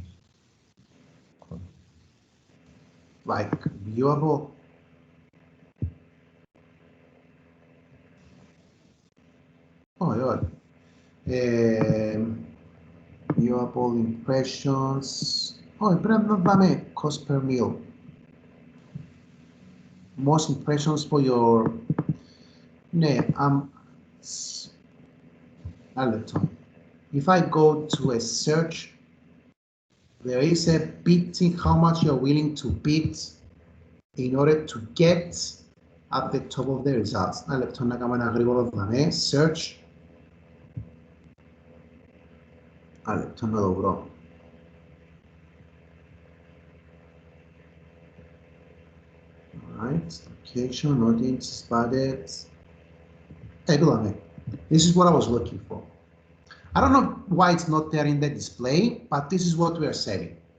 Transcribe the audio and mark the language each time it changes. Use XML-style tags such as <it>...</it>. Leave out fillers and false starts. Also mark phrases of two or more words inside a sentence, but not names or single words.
<en>Cool. Like viewable. Oh my God. Viewable impressions.</en> <el>Oh, πρέπει να δούμε</el> <en>cost per mil. Most impressions for your. Ναι, if I go to a search, there is a bidding how much you're willing to bid in order to get at the top of the results.</en> <el>Ένα λεπτό να κάνουμε ένα γρήγορο δάμε. Search. Ένα λεπτό να το βρω.</el> <en>Alright, location, audience, spotted. This is what I was looking for. I don't know why it's not there in the display, but this is what we are setting.</en>